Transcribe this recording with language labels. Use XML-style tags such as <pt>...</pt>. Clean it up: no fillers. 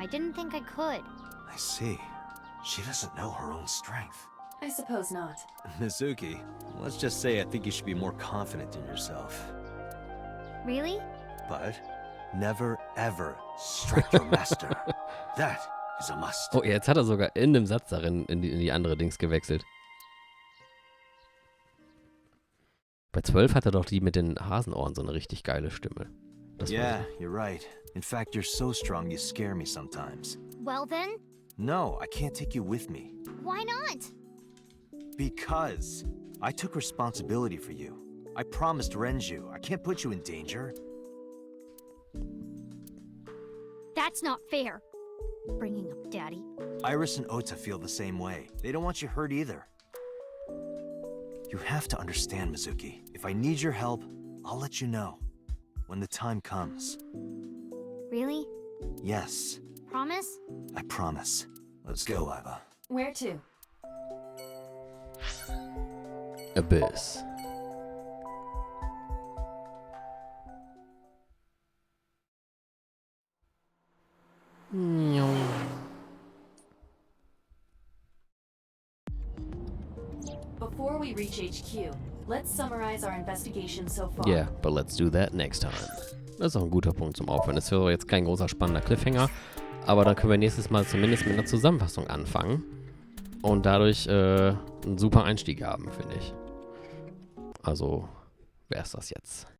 <en>I didn't think I could. I see. She doesn't know her own strength. I suppose not. Mizuki, let's just say I think you should be more confident in yourself. Really? But never ever strike your master. That is a must.</en> <de>Oh, jetzt hat er sogar in dem Satz darin in die andere Dings gewechselt. Bei 12 hat er doch die mit den Hasenohren so eine richtig geile Stimme. Das</de> <en>Yeah, you're right. In fact, you're so strong you scare me sometimes. Well then, No, I can't take you with me. why not? Because I took responsibility for you. I promised Renju. I can't put you in danger. That's not fair. Bringing up Daddy. Iris and Ota feel the same way. They don't want you hurt either. You have to understand, Mizuki. If I need your help, I'll let you know. When the time comes. Really? Yes, Promise? I promise. Let's go, Iva. Where to? Abyss. Before we reach HQ, let's summarize our investigation so far. Yeah, but let's do that next time.</en> <de>Das ist auch ein guter Punkt zum Aufhören. Das wäre jetzt kein großer spannender Cliffhanger, aber dann können wir nächstes Mal zumindest mit einer Zusammenfassung anfangen und dadurch einen super Einstieg haben, finde ich. Also, wäre es das jetzt.</de>